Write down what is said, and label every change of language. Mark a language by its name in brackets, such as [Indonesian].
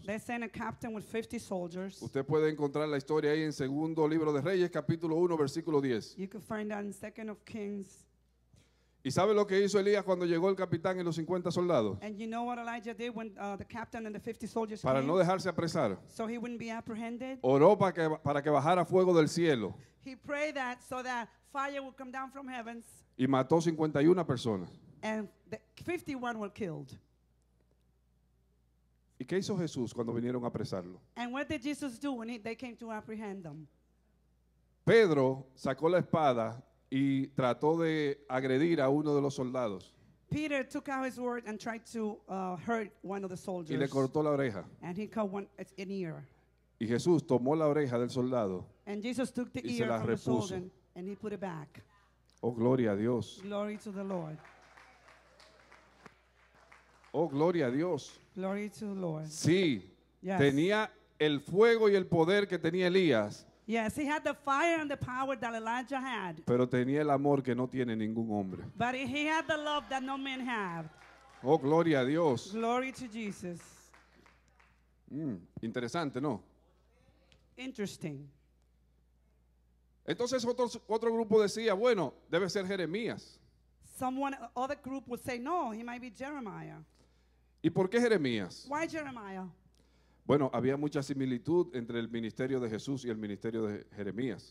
[English] They sent a captain with 50 soldiers. [Spanish] Usted puede encontrar la historia ahí en Segundo Libro de Reyes, capítulo 1, versículo 10. [English] You can find that in 2nd of Kings. [Spanish] ¿Y sabe lo que hizo Elías cuando llegó el capitán y los 50 soldados? [English] And you know what Elijah did when the captain and the 50 soldiers [Spanish] Para [English] came? [Spanish] no dejarse apresar, [English] So he wouldn't be apprehended. [Spanish] oró para que bajara fuego del cielo [English] He prayed that so that fire would come down from heavens, [Spanish] y mató 51 personas. [English] and the 51 were killed. [Spanish] ¿Y qué hizo Jesús cuando vinieron a apresarlo? [English] And what did Jesus do when they came to apprehend them? [Spanish] Pedro sacó la espada y trató de agredir a uno de los soldados [English] Peter took out his sword and tried to hurt one of the soldiers. [Spanish] y le cortó la oreja. [English] And he cut an ear. [Spanish] Y Jesús tomó la oreja del soldado. [English] And Jesus took the [Spanish] Y se [English] ear [Spanish] la [English] from the [Spanish] repuso. [English] soldier and he put it back. [Spanish] Oh, gloria a Dios. [English] Glory to the Lord. [Spanish] Oh, gloria a Dios. [English] Glory to the Lord. [Spanish] Sí, [English] Yes. [Spanish] tenía el fuego y el poder que tenía Elías, [English] Yes, he had the fire and the power that Elijah had. [Spanish] pero tenía el amor que no tiene ningún hombre. [English] But he had the love that no man had. [Spanish] Oh, gloria a Dios. [English] Glory to Jesus. [Spanish] Interesante, ¿no? [English] Interesting. [Spanish] Entonces otro grupo decía, bueno, debe ser Jeremías. [English] Other group would say, no, he might be Jeremiah. [Spanish] ¿Y por qué Jeremías? [English] Why Jeremiah? [Spanish] Bueno, había mucha similitud entre el ministerio de Jesús y el ministerio de Jeremías.